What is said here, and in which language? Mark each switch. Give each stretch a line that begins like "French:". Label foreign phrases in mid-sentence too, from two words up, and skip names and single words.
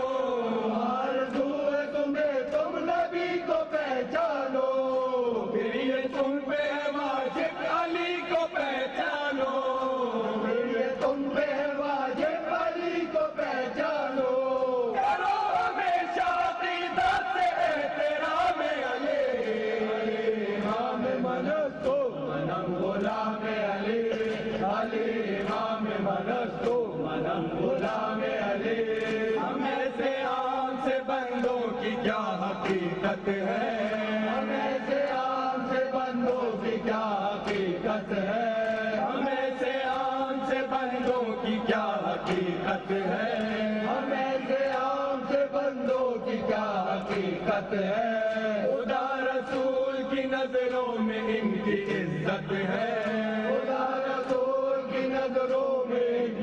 Urdu: آرزو ہے تمہیں تم نبی کو پہچانو، پھر یہ تم پہ ہے واجب علی کو پہچانو، پھر یہ تم پہ ہے واجب علی کو پہچانو، کرو ہمیشہ عقیدہ سے احترام علی،
Persian: علی امام منستو منم غلام علی، علی امام منستو منم غلام علی،
Urdu: ہم ایسے عام سے بندوں کی کیا حقیقت ہے، ہم ایسے عام سے بندوں کی کیا حقیقت ہے، ہم ایسے عام سے بندوں کی کیا حقیقت ہے، ہم ایسے عام سے بندوں کی کیا حقیقت ہے، خدا رسول کی نظروں میں ان کی عزت ہے، خدا رسول کی نظروں میں